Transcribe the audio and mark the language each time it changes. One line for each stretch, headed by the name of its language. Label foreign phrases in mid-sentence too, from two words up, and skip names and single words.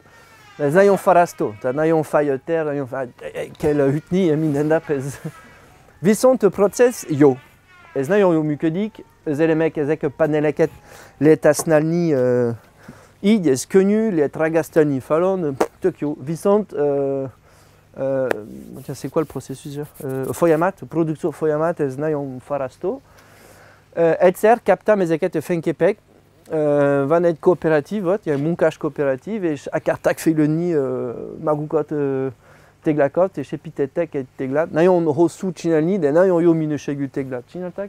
Hungarian: Ez nagyon fárasztó, tehát nagyon fáj a tér, nagyon kell ütni minden nap. Viszont a processz jó. Ez nagyon jól működik, az elemek, ezek a paneleket lehet használni így, ez könnyű, lehet ragasztani falon, tök jó.
French: Viszont c'est quoi le processus?
Hungarian: A folyamat, a produkció folyamat, ez nagyon fárasztó. Egyszer kaptam ezeket a fényképek, van egy kooperatív, egy munkás kooperatív, és akarták fejlődni magukat téglákat, és építettek egy téglát. Nagyon hosszú csinálni, de nagyon jó minőségű téglát csináltak.